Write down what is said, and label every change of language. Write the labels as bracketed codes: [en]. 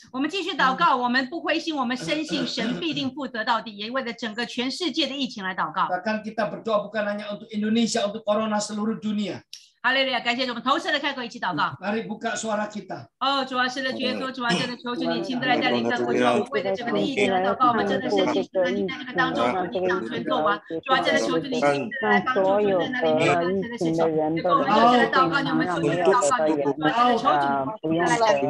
[zh] 我们继续祷告，我们不灰心，我们深信神必定负责到底，也为了整个全世界的疫情来祷告。 [id] Bahkan kita berdoa bukan hanya untuk Indonesia, untuk corona seluruh dunia. [zh] 哈利路亚！感谢主，我们同时的开口一起祷告。 [id] Mari buka suara kita. [zh] 哦，主啊，是的，主耶稣，主啊，真的求主你亲自来带领着我，主啊，我们为了整个的疫情来祷告，我们真的深信神你在这个当中，你掌权作王，主啊，真的求主你亲自来帮助主在那里面完成的事情。结果我们就是来祷告你，我们求主来祷告你，主啊，真的求主你来带领。